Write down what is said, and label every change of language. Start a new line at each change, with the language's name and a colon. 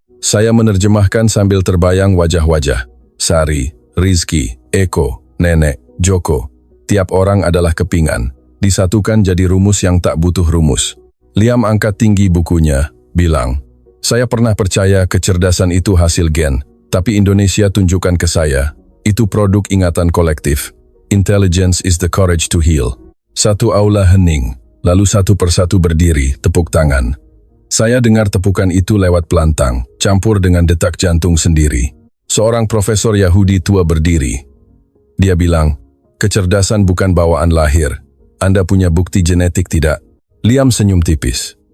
Indonesian: Saya menerjemahkan sambil terbayang wajah-wajah. Sari, Rizky, Eko, Nenek, Joko. Tiap orang adalah kepingan, disatukan jadi rumus yang tak butuh rumus. Liam angkat tinggi bukunya, bilang, "Saya pernah percaya kecerdasan itu hasil gen, tapi Indonesia tunjukkan ke saya, itu produk ingatan kolektif.
English: Intelligence is the courage to heal."
Indonesian: Satu aula hening, lalu satu persatu berdiri, tepuk tangan. Saya dengar tepukan itu lewat pelantang, campur dengan detak jantung sendiri. Seorang profesor Yahudi tua berdiri. Dia bilang, "Kecerdasan bukan bawaan lahir. Anda punya bukti genetik tidak?" Liam senyum tipis.